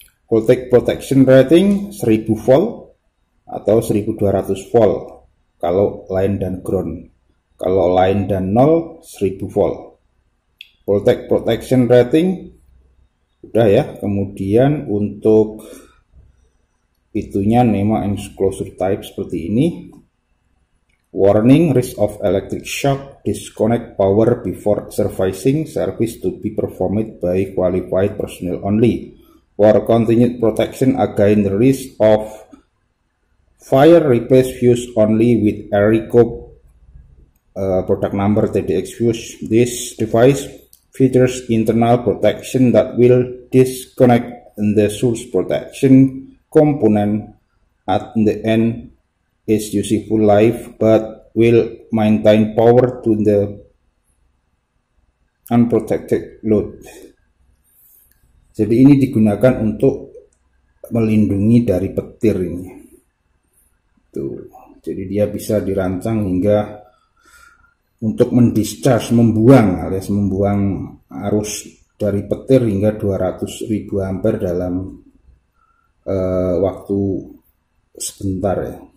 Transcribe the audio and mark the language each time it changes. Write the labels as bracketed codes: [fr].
[en] Voltage protection rating 1000 volt [id] atau [en] 1200 volt [id] kalau [en] line dan ground. Kalau line dan 0 1000 volt. Voltage protection rating [id] udah ya. Kemudian untuk itunya NEMA enclosure type seperti ini. [en] Warning, risk of electric shock, disconnect power before servicing, service to be performed by qualified personnel only. For continued protection against the risk of fire, replace fuse only with Arico product number TDX fuse. This device features internal protection that will disconnect the source protection component at the end is useful life, but will maintain power to the unprotected load. [id] Jadi ini digunakan untuk melindungi dari petir ini. Tuh. Jadi dia bisa dirancang hingga untuk mendischarge, membuang alias membuang arus dari petir hingga 200.000 ampere dalam waktu sebentar ya.